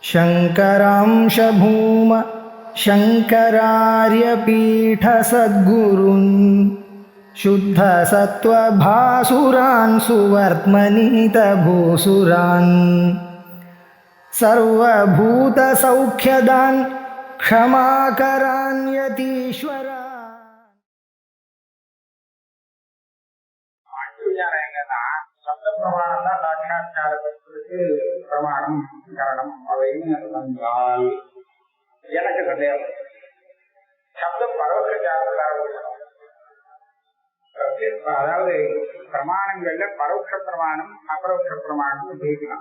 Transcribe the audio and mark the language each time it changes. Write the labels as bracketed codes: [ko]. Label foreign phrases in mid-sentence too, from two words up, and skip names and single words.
[sa] शङ्करांश भूम शङ्करार्यपीठसद्गुरून् शुद्धसत्त्वभासुरान् सुवर्त्मनीतभूसुरान् सर्वभूतसौख्यदान् क्षमाकरान् यतीश्वरान्. [ta] பிரமாணம் கரணம் அப்படின்னு வந்தால் எனக்கு சந்தேகம். சப்தம் பரோட்ச அதாவது பிரமாணங்கள்ல பரோட்ச பிரமாணம் அபரோட்ச பிரமாணம் பேசலாம்.